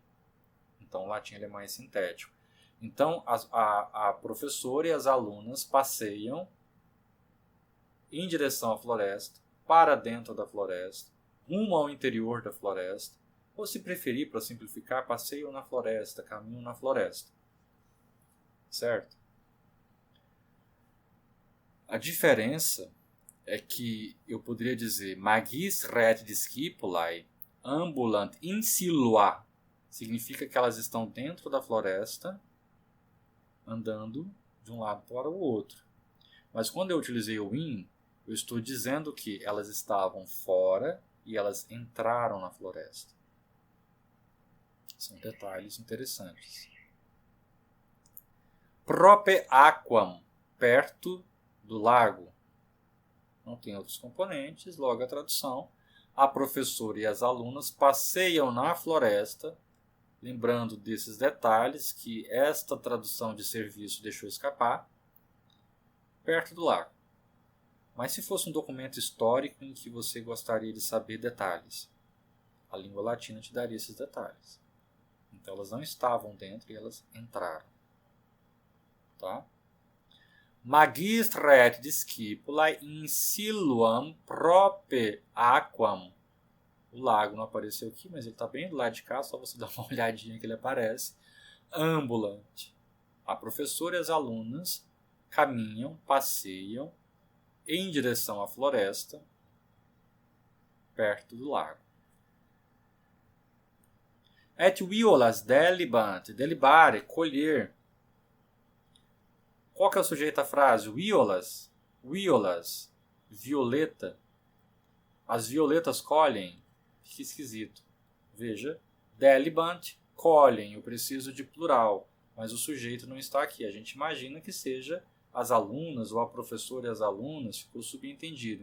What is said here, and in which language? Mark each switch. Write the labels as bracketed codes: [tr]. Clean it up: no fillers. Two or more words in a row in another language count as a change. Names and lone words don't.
[pt] Então, o latim ele é mais sintético. Então, a professora e as alunas passeiam em direção à floresta, para dentro da floresta, rumo ao interior da floresta, ou, se preferir, para simplificar, passeiam na floresta, caminham na floresta. Certo? A diferença é que eu poderia dizer [la] magistra et discipulae ambulant in silua. [pt] Significa que elas estão dentro da floresta, andando de um lado para o outro. Mas quando eu utilizei o in, eu estou dizendo que elas estavam fora e elas entraram na floresta. São detalhes interessantes. [la] Prope aquam, [pt] perto do lago. Não tem outros componentes, logo a tradução. A professora e as alunas passeiam na floresta, lembrando desses detalhes que esta tradução de serviço deixou escapar, perto do lago. Mas se fosse um documento histórico em que você gostaria de saber detalhes, a língua latina te daria esses detalhes. Então elas não estavam dentro e elas entraram. Tá? [la] Magistra et discipulae in siluam prope aquam. [pt] O lago não apareceu aqui, mas ele está bem do lado de cá, só você dar uma olhadinha que ele aparece. [la] Ambulante. [pt] A professora e as alunas caminham, passeiam em direção à floresta, perto do lago. [la] Et violas delibant, delibare, [pt] colher. Qual que é o sujeito da frase? [la] Violas, violas, violeta. [pt] As violetas colhem. Que esquisito. Veja, delibant, colhem. Eu preciso de plural, mas o sujeito não está aqui. A gente imagina que seja as alunas ou a professora e as alunas, ficou subentendido.